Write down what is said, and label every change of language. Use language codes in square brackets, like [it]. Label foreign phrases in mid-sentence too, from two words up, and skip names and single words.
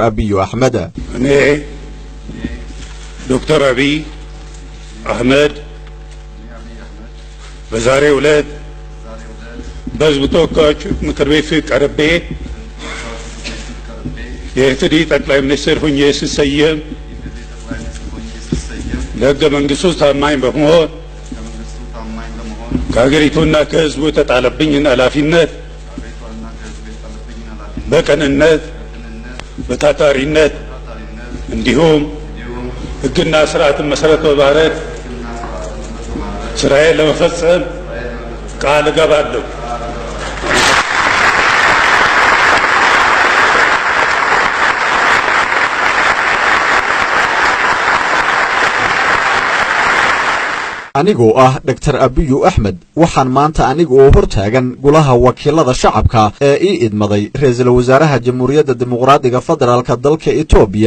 [am] Abiy Ahmed Dr. Abiy Ahmed በዛሬው ዕለት በሕዝብ ተወካዮች ምክር ቤት ቀርቤ የኢፌዴሪ ጠቅላይ ሚኒስትር ሆኜ ስሰየም ለሕገ መንግሥቱ ታማኝ በመሆን ከሀገሪቱና ከሕዝቡ የተጣለብኝን ኃላፊነት በቅንነት በታታሪነት እንዲሁም ሕግና ስርዓትን መሰረት በማድረግ ስራዬን ለመፈጸም ቃል እገባለሁ። [so] anigoo Dr. Abiy Ahmed waxaan maanta anigoo hortaagan golaha wakiilada shacabka ee idmaday ra'iisul wasaaraha Jamhuuriyadda Dimuqraadiga Federaalka dalka Itoobiya